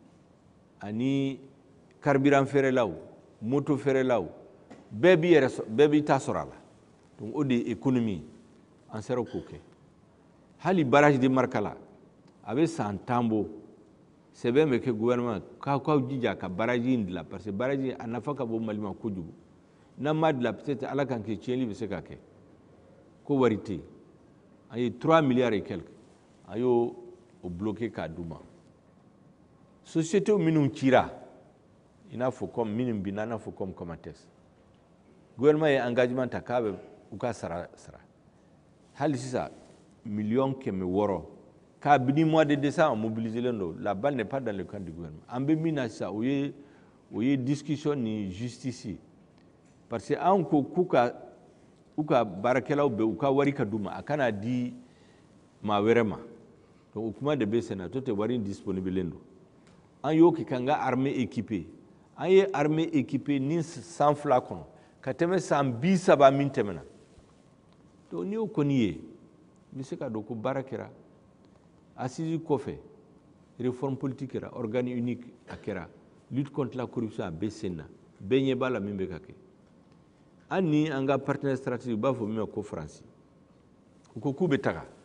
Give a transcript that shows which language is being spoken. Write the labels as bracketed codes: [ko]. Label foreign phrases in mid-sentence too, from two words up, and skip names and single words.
[bm] ani carburant feerelaw moto feerelaw bɛɛ b'i ta sɔrɔ a la donc o de ye économie an sera k'o kɛ hali [fr] barrage de Markala [bm] a bɛ san 10 bɔ sɛbɛn bɛ kɛ gouvernement k'aw jija ka barrage in dilan parce que barrage a nafa ka bon Mali ma kojugu n'an m'a dilan peut-être ala kan kɛ tiɲɛli bɛ se ka kɛ ko wari tɛ yen an ye 3 miliyari [fr] et quelque [bm] an y'o bloqué k'a d'u ma société minnu cira i n'a fɔ comme minnu bi n'a fɔ comme Comatex gouvernement ye engagement ta k'a bɛ u ka sara hali sisan miliyɔn 600 kabini [fr] mois de décembre [bm] mobilisé don [fr] la balle n'est pas dans le camp du [bm] gouvernement an bɛ min na sisan o ye discussion ni justice [fr] parce que [bm] an ko k'u ka baarakɛlaw bɛ u ka wari ka d'u ma a kana di maa wɛrɛ ma donc o kuma de bɛ sen na to tɛ wari disponible don an y'o kɛ k'an ka [fr] armée équipée [bm] an ye [fr] armée équipée [bm] ni san 2 kɔnɔ ka tɛmɛ san 30 min tɛmɛna donc n'i y'o kɔni ye n bɛ se ka dɔn ko baara kɛra assise kɔfɛ [fr] réforme politique [bm] kɛra [fr] organe unique [bm] a kɛra [fr] lutte contre la corruption [bm] a bɛ sen na bɛɛ ɲɛ b'a la min bɛ ka kɛ an ni an ka [fr] partenaire stratégique [bm] u b'a fɔ min ma ko Faransi u ko k'u bɛ taga